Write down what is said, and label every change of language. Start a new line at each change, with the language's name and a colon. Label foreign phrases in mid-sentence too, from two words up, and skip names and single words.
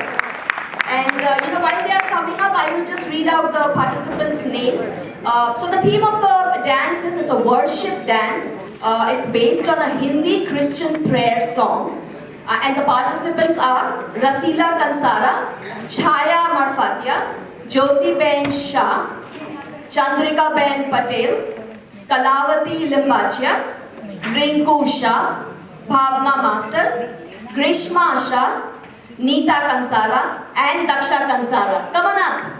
English: And you know, while they are coming up, I will just read out the participants' name. So the theme of the dance is it's a worship dance. It's based on a Hindi Christian prayer song. And the participants are Rasila Kansara, Chhaya Marfatia, Jyoti Ben Shah, Chandrika Ben Patel, Kalavati Limbachia, Rinku Shah, Bhavna Master, Grishma Shah, Neeta Kansara, and Daksha Kansara. Come on up.